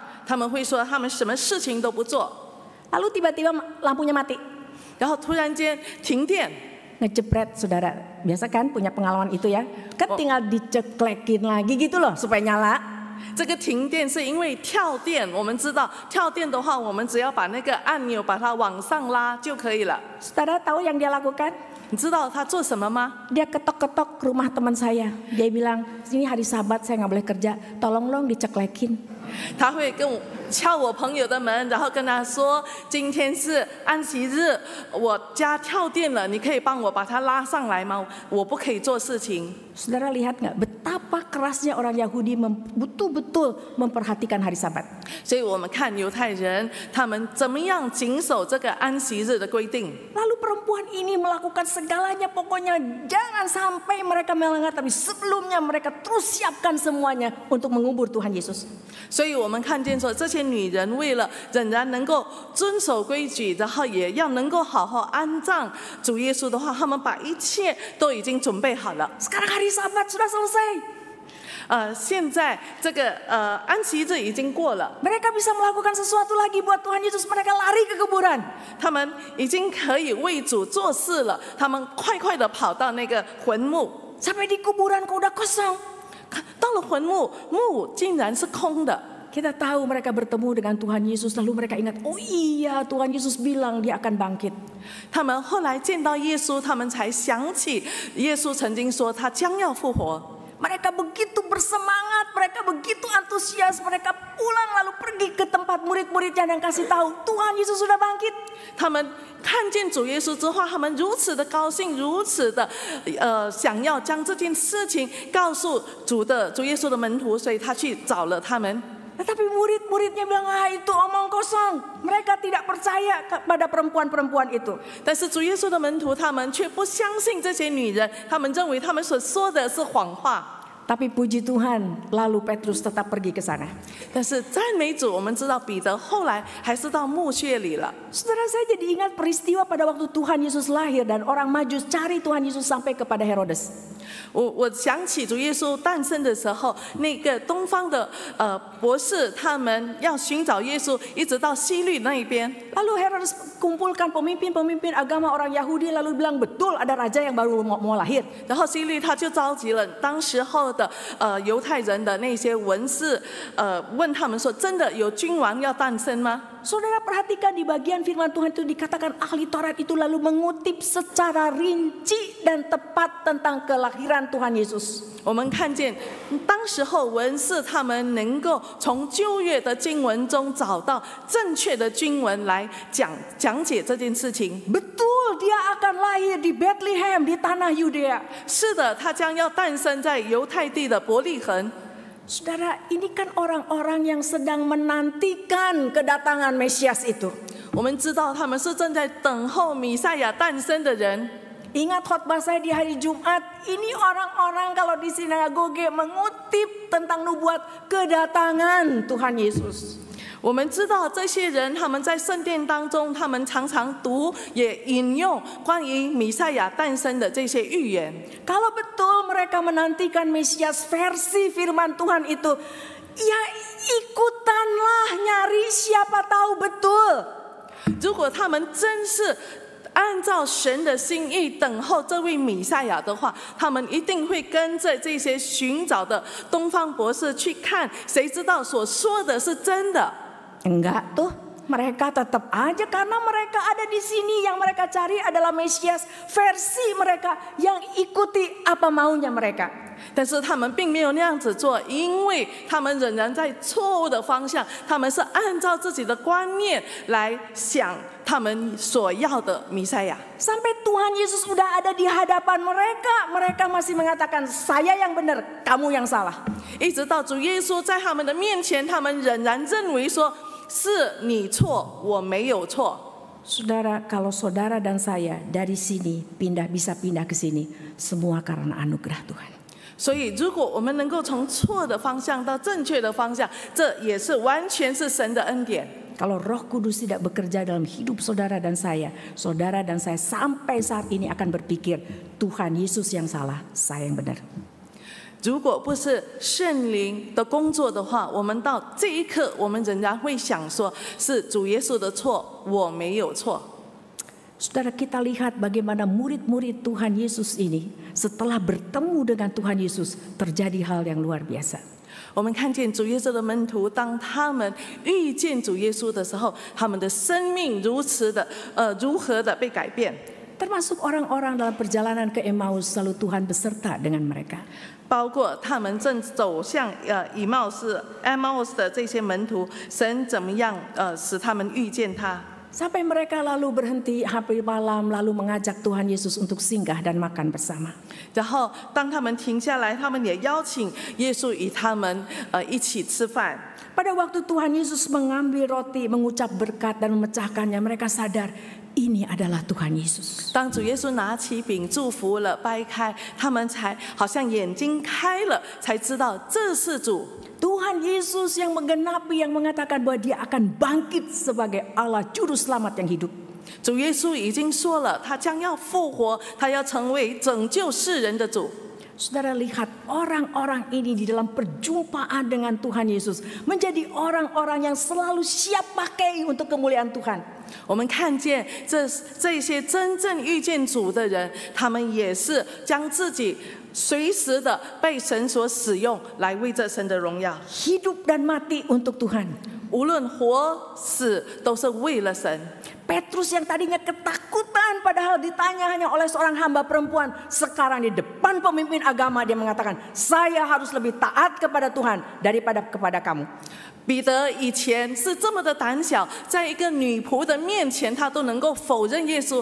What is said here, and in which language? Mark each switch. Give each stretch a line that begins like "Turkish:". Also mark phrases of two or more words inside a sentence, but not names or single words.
Chinese: 他们会说他们什么事情都不做，
Indonesian: Lalu tiba-tiba lampunya mati.
Chinese: 然后突然间停电。
Indonesian: Ngejepret, saudara. Biasa kan punya pengalaman itu ya. Kan tinggal diceklekin lagi gitu loh supaya nyala.
Chinese: 这个停电是因为跳电，我们知道跳电的话，我们只要把那个按钮把它往上拉就可以了。
Indonesian: Saudara tahu yang dia lakukan?
Chinese: 你知道他做什么吗？
Indonesian: Dia ketok-ketok rumah teman saya. Dia bilang, ini hari Sabat saya nggak boleh kerja. Tolong dong diceklekin.
Chinese: 他会跟我敲我朋友的门，然后跟他说：“今天是安息日，我家跳电了，你可以帮我把它拉上来吗？我不可以做事情。”
Indonesian: Saudara lihat nggak betapa kerasnya orang Yahudi betul-betul memperhatikan hari Sabat.
Chinese: 所以我们看犹太人他们怎么样谨守这个安息日的规定。
Indonesian: Lalu perempuan ini melakukan segalanya, pokoknya jangan sampai mereka melanggar. Tapi sebelumnya mereka terus siapkan semuanya untuk mengubur Tuhan Yesus.
Chinese: 所以我们看见说，这些女人为了仍然能够遵守规矩，然后也要能够好好安葬主耶稣的话，他们把一切都已经准备好了。
Indonesian: Sekarang hari Sabat sudah selesai.
Chinese: 现在这个安息日已经过了，
Indonesian: Mereka bisa melakukan sesuatu lagi buat Tuhan Yesus. Mereka lari ke kuburan.
Chinese: 他们已经可以为主做事了，他们快的跑到那个坟墓，
Indonesian: Sampai di kuburan kok udah kosong.
Chinese: 到了坟墓，墓竟然是空的。
Indonesian: Kita tahu mereka bertemu dengan Tuhan Yesus. Lalu mereka ingat, oh iya Tuhan Yesus bilang dia akan bangkit.
Chinese: 他们后来见到耶稣，他们才想起耶稣曾经说他将要复活。
Indonesian: Mereka begitu bersemangat, mereka begitu antusias, mereka pulang lalu pergi ke tempat murid-muridnya dan kasih tahu Tuhan Yesus sudah bangkit.
Chinese: 他们看见主耶稣之后，他们如此的高兴，如此的想要将这件事情告诉主耶稣的门徒，所以他去找了他们。
Indonesian: Tetapi murid-muridnya bilang, itu omong kosong. Mereka tidak percaya kepada perempuan-perempuan itu.
Chinese: 但是主耶稣的门徒他们却不相信这些女人，他们认为他们所说的是谎话。
Indonesian: Tapi puji Tuhan, lalu Petrus tetap pergi ke sana.
Chinese: 但是赞美主，我们知道彼得后来还是到墓穴里了。
Indonesian: Saudara, saya jadi ingat peristiwa pada waktu Tuhan Yesus lahir dan orang Majus cari Tuhan Yesus sampai kepada Herodes.
Chinese: 我想起主耶稣诞生的时候，那个东方的博士他们要寻找耶稣，一直到西律那一边。
Indonesian: Lalu Herodes kumpulkan pemimpin-pemimpin agama orang Yahudi lalu bilang betul ada raja yang baru mau lahir.
Chinese: 然后西律他就召集了当时候的犹太人的那些文士，问他们说：真的有君王要诞生吗？
Indonesian: Saudara perhatikan di bagian firman Tuhan itu dikatakan ahli Taurat itu lalu mengutip secara rinci dan tepat tentang kelahiran Tuhan Yesus.
Chinese: 我们看见当时候文士他们能够从旧约的经文中找到正确的经文来讲解这件事情。
Indonesian: Betul, dia akan lahir di Bethlehem di tanah Yudea.
Chinese: 是的，他将要诞生在犹太地的伯利恒。
Indonesian: Saudara, ini kan orang-orang yang sedang menantikan kedatangan Mesias itu.
Chinese: 我们知道他们是正在等候弥赛亚诞生的人。
Indonesian: Ingat khotbah saya di hari Jumat, ini orang-orang kalau di sinagoge mengutip tentang nubuat kedatangan Tuhan Yesus.
Chinese: 我们知道这些人，他们在圣殿当中，他们常常读也引用关于弥赛亚诞生的这些预言。
Indonesian: Kalau betul mereka menantikan Mesias versi firman Tuhan itu, ya ikutanlah nyari siapa tahu betul.
Chinese: 如果他们真是按照神的心意等候这位弥赛亚的话，他们一定会跟着这些寻找的东方博士去看，谁知道所说的是真的。
Indonesian: Enggak tuh, mereka tetap aja karena mereka ada di sini, yang mereka cari adalah Mesias versi mereka yang ikuti apa maunya mereka.
Chinese: 但是他们并没有那样子做，因为他们仍然在错误的方向，他们是按照自己的观念来想他们所要的弥赛亚。
Indonesian: Sampai Tuhan Yesus sudah ada di hadapan mereka, mereka masih mengatakan saya yang benar, kamu yang salah.
Chinese: 一直到主耶稣在他们的面前，他们仍然认为说是你错，我没有错。
Indonesian: Saudara, kalau saudara dan saya dari sini bisa pindah ke sini, semua karena anugerah Tuhan.
Chinese: 所以，如果我们能够从错的方向到正确的方向，这也是完全是神的恩典。
Indonesian: Kalau Roh Kudus tidak bekerja dalam hidup saudara dan saya sampai saat ini akan berpikir Tuhan Yesus yang salah, saya yang benar.
Chinese: 如果不是圣灵的工作的话，我们到这一刻，我们仍然会想说，是主耶稣的错，我没有错。
Indonesian: Saudara, kita lihat bagaimana murid-murid Tuhan Yesus ini setelah bertemu dengan Tuhan Yesus terjadi hal yang luar biasa.
Chinese: 我们看见主耶稣的门徒，当他们遇见主耶稣的时候，他们的生命如何的被改变。
Indonesian: Termasuk orang-orang dalam perjalanan ke Emmaus, lalu Tuhan beserta dengan mereka.
Chinese: 包括他们正走向Emmaus 的这些门徒，神怎么样使他们遇见他？
Indonesian: Sampai mereka lalu berhenti hampir malam, lalu mengajak Tuhan Yesus untuk singgah dan makan bersama.
Chinese: 然后当他们停下来，他们也邀请耶稣与他们一起吃饭。
Indonesian: Pada waktu Tuhan Yesus mengambil roti, mengucap berkat dan memecahkannya, mereka sadar ini adalah Tuhan Yesus.
Chinese: 当主耶稣拿起饼祝福了，掰开，他们才好像眼睛开了，才知道这是主。
Indonesian: Tuhan Yesus yang menggenapi, yang mengatakan bahwa dia akan bangkit sebagai Allah Juru Selamat yang hidup.
Chinese: 主耶稣已经说了，他将要复活，他要成为拯救世人的主。
Indonesian: Saudara lihat orang-orang ini di dalam perjumpaan dengan Tuhan Yesus menjadi orang-orang yang selalu siap pakai untuk kemuliaan Tuhan.
Chinese: 我们看见这些真正遇见主的人，他们也是将自己随时的被神所使用，来为这神的荣耀。
Indonesian: Hidup dan mati untuk Tuhan.
Chinese: 无论活死，都是为了神。
Indonesian: Petrus yang tadinya ketakutan padahal ditanya hanya oleh seorang hamba perempuan, sekarang di depan pemimpin agama dia mengatakan, saya harus lebih taat kepada Tuhan daripada kepada kamu.
Chinese: 彼得以前是这么的胆小，在一个女仆的面前，他都能够否认耶稣。